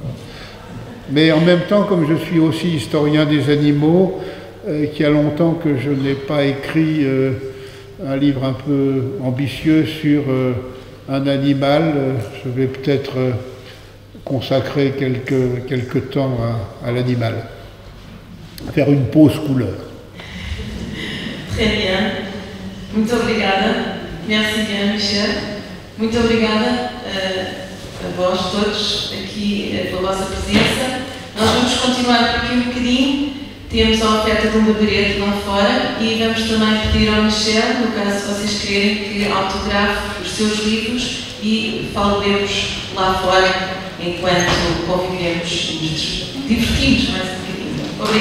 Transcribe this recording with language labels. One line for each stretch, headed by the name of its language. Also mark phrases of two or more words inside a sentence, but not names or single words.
French: Mais en même temps, comme je suis aussi historien des animaux, qu'il y a longtemps que je n'ai pas écrit un livre un peu ambitieux sur un animal, je vais peut-être consacrer quelques temps à l'animal, faire une pause couleur. Très bien.
Portuguese: Muito obrigada.
French: Merci bien, Michel.
Portuguese: Muito obrigada a vós todos aqui pela vossa presença. Nós vamos continuar por aqui um bocadinho. Temos a oferta de um gabarete lá fora e vamos também pedir ao Michel, no caso se vocês querem, que autografe os seus livros e falemos lá fora enquanto convivemos e nos divertimos mais um bocadinho.